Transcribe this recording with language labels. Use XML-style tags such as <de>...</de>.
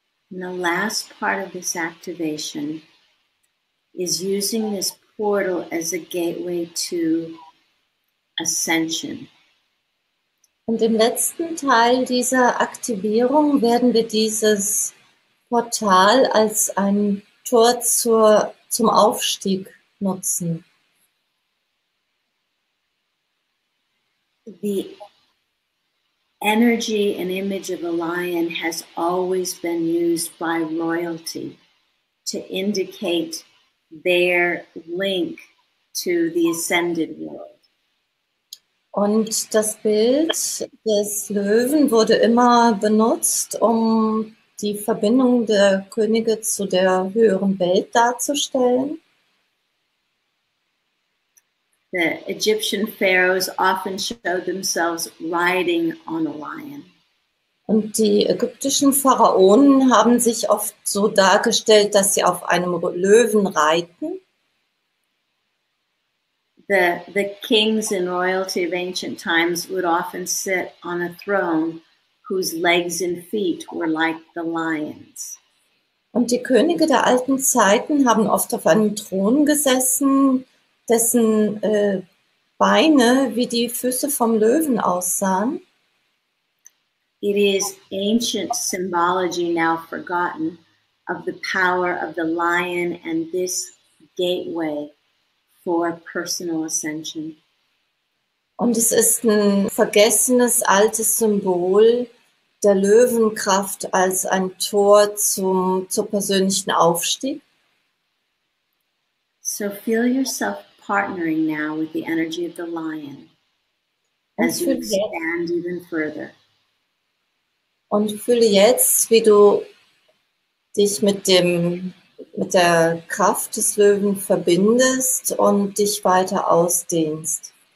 <en>And the last part of this activation is using this portal as a gateway to ascension.</en> <de>Und im letzten Teil dieser Aktivierung werden wir dieses Portal als ein Tor zum Aufstieg nutzen.</de> <en>The energy and image of a lion has always been used by royalty to indicate their link to the ascended world.</en> <de>Und das Bild des Löwen wurde immer benutzt, um die Verbindung der Könige zu der höheren Welt darzustellen.</de> <en>The Egyptian pharaohs often showed themselves riding on a lion.</en> <de>Und die ägyptischen Pharaonen haben sich oft so dargestellt, dass sie auf einem Löwen reiten.</de> <en>The kings in royalty of ancient times would often sit on a throne whose legs and feet were like the lions.</en> <de>Und die Könige der alten Zeiten haben oft auf einem Thron gesessen, dessen Beine wie die Füße vom Löwen aussahen.</de> <en>It is ancient symbology now forgotten of the power of the lion and this gateway for personal ascension.</en> <de>Und es ist ein vergessenes altes Symbol der Löwenkraft als ein Tor zur persönlichen Aufstieg.</de> <en>So feel yourself partnering now with the energy of the lion as you expand even further.</en> <de>Und fühle jetzt, wie du dich mit der Kraft des Löwen verbindest und dich weiter ausdehnst.</de>